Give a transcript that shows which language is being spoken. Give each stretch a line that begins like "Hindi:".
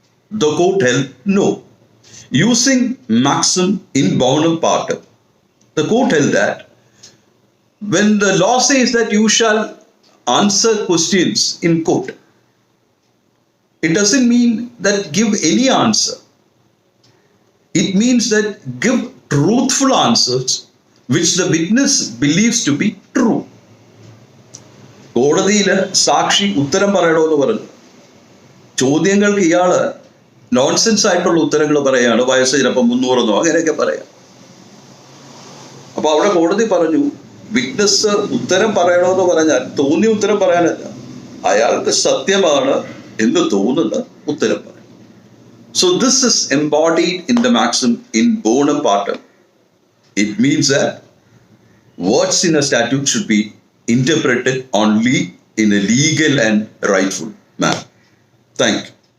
English: The court held no. Using maxim in bonum partem, the court held that when the law says that you shall answer questions in court, it doesn't mean that give any answer. It means that give truthful answers which the witness believes to be true.
Malayalam: കോടതിയിൽ സാക്ഷി ഉത്തരം പറയണമെന്ന് പറഞ്ഞു. ചോദ്യങ്ങൾക്ക് ഇയാള് nonsense ആയിട്ടുള്ള ഉത്തരങ്ങൾ പറയാണ്. വയസ്സ് ചിലപ്പോൾ 300 അങ്ങനെയൊക്കെ പറയാം. അപ്പൊ അവിടെ കോടതി പറഞ്ഞു, വിറ്റ്നസ് ഉത്തരം പറയണമെന്ന് പറഞ്ഞാൽ തോന്നിയ ഉത്തരം പറയാനല്ല, അയാൾക്ക് സത്യമാണ് എന്ന് തോന്നുന്ന ഉത്തരം പറയും.
English: So this is embodied in the maxim in bonum partem. It means that words in a statute should be interpreted only in a legal and rightful manner. Thank you.